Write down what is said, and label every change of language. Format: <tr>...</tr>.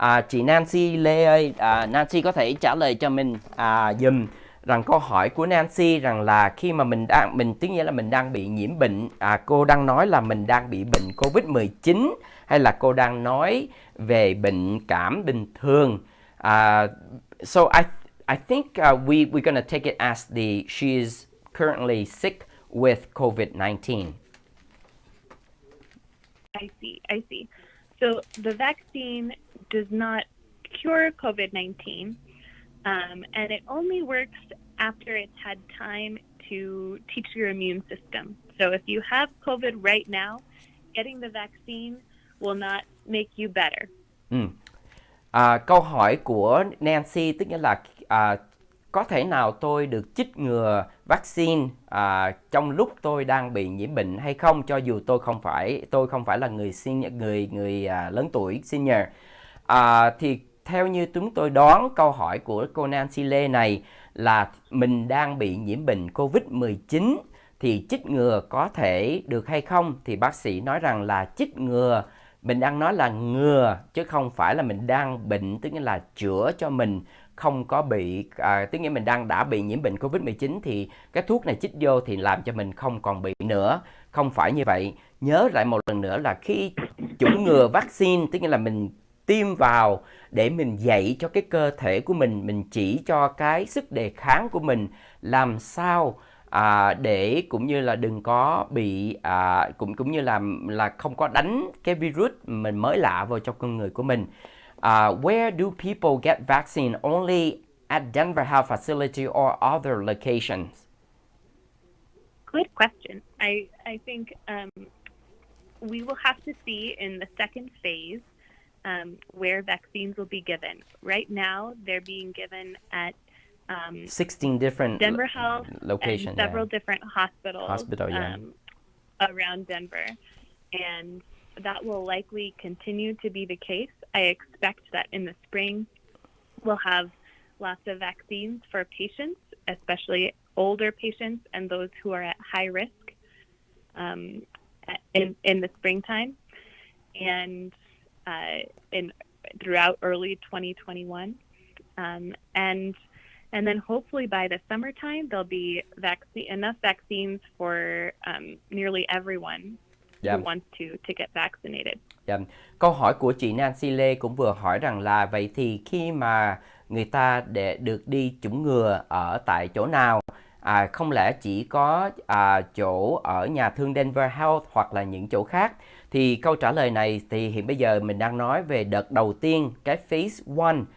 <vi>Chị Nancy Lê ơi, Nancy có thể trả lời cho mình dùm rằng câu hỏi của Nancy rằng là khi mà mình tức nghĩa là mình đang bị nhiễm bệnh, cô đang nói là mình đang bị bệnh Covid-19 hay là cô đang nói về bệnh cảm bình thường?</vi> <en>So I think we're gonna take it as she is currently sick with COVID-19. I see. So the vaccine does not cure COVID-19. And it only works after it's had time to teach your immune system. So if you have COVID right now, getting the vaccine will not make you better.</en> <vi>Câu hỏi của Nancy tức nghĩa là có thể nào tôi được chích ngừa vaccine trong lúc tôi đang bị nhiễm bệnh hay không, cho dù tôi không phải là người lớn tuổi senior. Thì theo như chúng tôi đoán, câu hỏi của cô Nancy Lê này là mình đang bị nhiễm bệnh Covid-19 thì chích ngừa có thể được hay không? Thì bác sĩ nói rằng là chích ngừa, mình đang nói là ngừa chứ không phải là mình đang bệnh, tức là chữa cho mình không có bị, tức nghĩa mình đã bị nhiễm bệnh Covid-19 thì cái thuốc này chích vô thì làm cho mình không còn bị nữa. Không phải như vậy. Nhớ lại một lần nữa là khi chủng ngừa vaccine, tức là mình tiêm vào để mình dạy cho cái cơ thể của mình chỉ cho cái sức đề kháng của mình làm sao để cũng như là đừng có bị cũng như là không có đánh cái virus mình mới lạ vào trong con người của mình.</vi> <en>Where do people get vaccine? Only at Denver Health Facility or other locations? Good question. I think we will have to see in the second phase where vaccines will be given. Right now, they're being given at 16 different Denver Health locations, and several different hospitals yeah. Around Denver. And that will likely continue to be the case. I expect that in the spring, we'll have lots of vaccines for patients, especially older patients and those who are at high risk in the springtime. And throughout early 2021, and then hopefully by the summertime there'll be enough vaccines for nearly everyone who wants to get vaccinated.</en> <vi>Câu hỏi của chị Nancy Lê cũng vừa hỏi rằng là vậy thì khi mà người ta để được đi chủng ngừa ở tại chỗ nào? Không lẽ chỉ có chỗ ở nhà thương Denver Health hoặc là những chỗ khác? Thì câu trả lời này thì hiện bây giờ mình đang nói về đợt đầu tiên, cái</vi> <en>phase 1.</en>